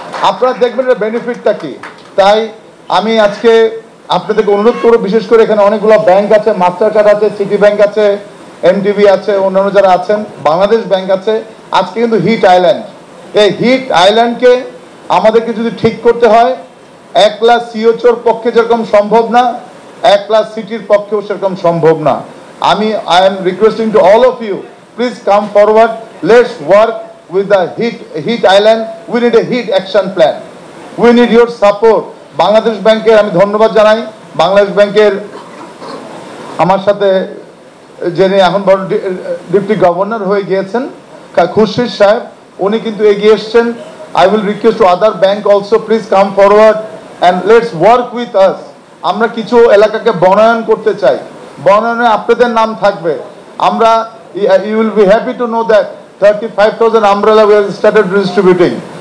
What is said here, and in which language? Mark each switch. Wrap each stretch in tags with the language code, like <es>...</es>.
<bn>আপনারা দেখবেন এর বেনিফিটটা কি। তাই আমি আজকে আপনাদেরকে অনুরোধ করব, বিশেষ করে এখানে অনেকগুলো ব্যাংক আছে, মাস্টার কার্ড আছে, সিটি ব্যাংক আছে, এমটিবি আছে, অন্যান্য যারা আছেন, বাংলাদেশ ব্যাংক আছে। আজকে কিন্তু হিট আইল্যান্ড, এই হিট আইল্যান্ডকে আমাদেরকে যদি ঠিক করতে হয়, একলা সিওচোর পক্ষে যেরকম সম্ভব না, একলা সিটির পক্ষেও সেরকম সম্ভব না।</bn> <en>I am requesting to all of you, please come forward, let's work with the heat island. We need a heat action plan, we need your support.</en> <bn>Bangladesh ব্যাংকের আমি ধন্যবাদ জানাই, বাংলাদেশ ব্যাংকের আমার সাথে যিনি এখন বড় ডিপটি গভর্নর হয়ে গিয়েছেন খুরশিদ সাহেব, উনি কিন্তু এগিয়ে এসছেন।</bn> <en>I will request to other bank also, please come forward and let's work with us.</en> <bn>আমরা কিছু এলাকাকে বনায়ন করতে চাই, বনায়নে আপনাদের নাম থাকবে।</bn> <en>আমরা, you will be happy to know that 35,000 umbrella we have started distributing.</en>